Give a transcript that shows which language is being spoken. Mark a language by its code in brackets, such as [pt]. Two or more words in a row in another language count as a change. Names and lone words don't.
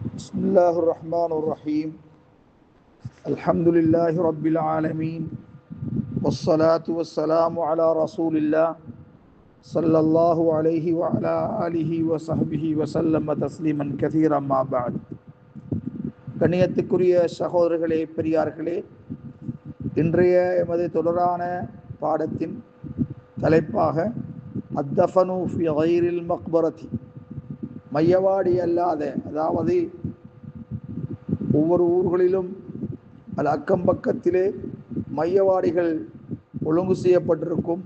[ar] بسم الله الرحمن الرحيم الحمد لله رب العالمين والصلاة والسلام على رسول الله صلى الله عليه وعلى آله وصحبه وسلم تسليما كثيرا ما بعد. [ta] கண்ணியத்துக்குரிய சகோதரர்களே, பெரியார்களே, இன்றைய எமது தொடரான பாடத்தின் தலைப்பாக [ar] الدفن في غير المقبرة, [ta] மையவாடி அல்லாத, அதாவது ஒவ்வொரு ஊர்களிலும் அக்கம் பக்கத்திலே மையவாடிகள் ஒழுங்கு செய்யப்பட்டிருக்கும்.